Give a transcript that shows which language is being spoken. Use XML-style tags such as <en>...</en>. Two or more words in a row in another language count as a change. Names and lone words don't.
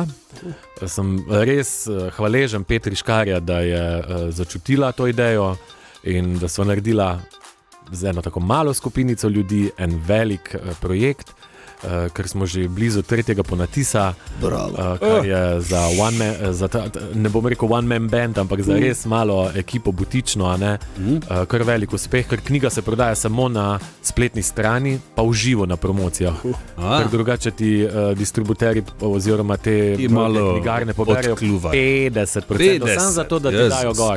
<sl>Sem res hvaležen Petri Škarja, da je začutila to idejo in da so naredila z eno tako malo skupinico ljudi en velik projekt, ker smo že blizu 3. ponatisa, kar je za ne bom rekel</sl> <en>one man band,</en> <sl>ampak za res malo ekipo butično, kar velik uspeh, ker knjiga se prodaja samo na spletni strani, pa v živo na promocijah. Ker drugače ti distributeri oziroma te knjigarne poberajo 50%, samo zato, da ti dajo gor.</sl>